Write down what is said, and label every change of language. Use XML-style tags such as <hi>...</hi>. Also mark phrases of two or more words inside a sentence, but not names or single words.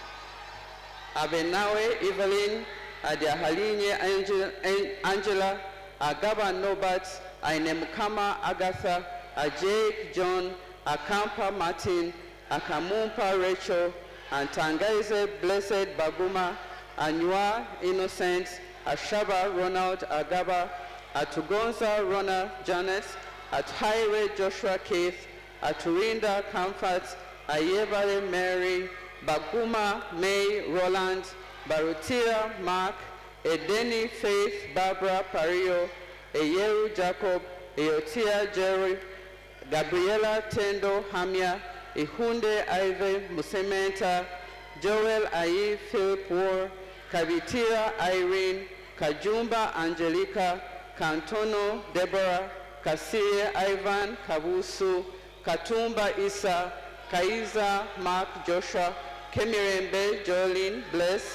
<en>Abenawe Evelyn, Adiahalinye Angela, Agaba Norbert, Ainemukama Agatha, Ajake John, Akampa Martin, Akamumpa Rachel, and Tangaize Blessed Baguma, Anua Innocent, Ashaba Ronald Agaba, Atugonza Ronald Janet, Athaire Joshua Keith, Aturinda Comfort, Ayebare Mary, Baguma May Roland, Barutira Mark, Edeni Faith Barbara Pario, Eyeru Jacob, Eotia Jerry, Gabriela Tendo Hamia, Ihunde Ive Musementa, Joel Ayi Philip War, Kavitira Irene, Kajumba Angelica, Kantono Deborah, Kasire Ivan Kabusu, Katumba Isa, Kaiza Mark Joshua, Kemirembe Jolene Bless,</en>